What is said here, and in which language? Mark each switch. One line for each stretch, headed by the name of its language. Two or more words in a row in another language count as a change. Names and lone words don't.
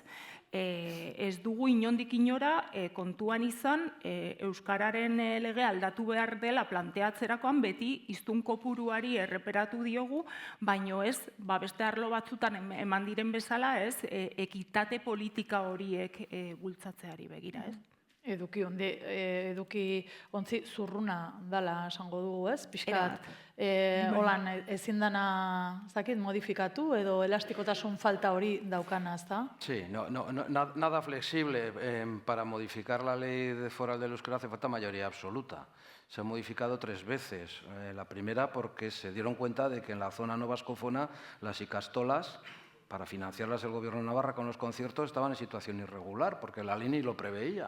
Basque: Ez dugu inondik inora kontuan izan euskararen lege aldatu behar dela planteatzerakoan beti hiztun kopuruari erreperatu diogu, baino ez, beste arlo batzutan eman diren bezala, ez, ekitate politika horiek bultzatzeari begira, ez? Eduki ontzi zurruna dala esango dugu, ez? Pixkat, holan ezin dana, modifikatu edo elastikotasun falta hori daukana, ezta?
Spanish: Sí, nada flexible. Para modificar la ley foral del euskera hace falta mayoría absoluta. Se ha modificado 3 veces. La primera porque se dieron cuenta de que en la zona no vascófona las ikastolas, para financiarlas el gobierno de Navarra con los conciertos, estaban en situación irregular, porque la LINI lo preveía.